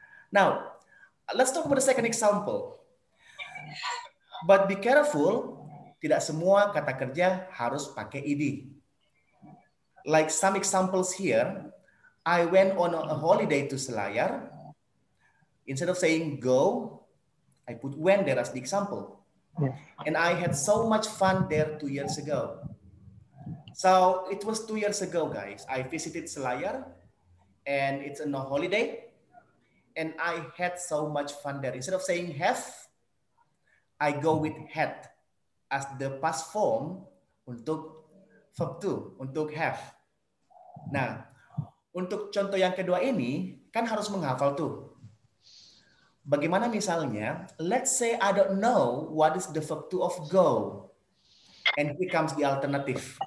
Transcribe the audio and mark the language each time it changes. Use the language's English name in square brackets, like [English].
[English] Now, let's talk about the second example. But be careful, [Indonesian] tidak semua kata kerja harus pakai ed. [English] Like some examples here, I went on a holiday to Selayar. Instead of saying go, I put went there as the example. Yes. And I had so much fun there 2 years ago. So it was 2 years ago, guys. I visited Selayar, and it's on a holiday, and I had so much fun there. Instead of saying have, I go with had as the past form untuk verb to, untuk have. [Indonesian] Nah, untuk contoh yang kedua ini, kan harus menghafal tuh. Bagaimana misalnya, [English] let's say I don't know what is the verb to of go. And here comes the alternative.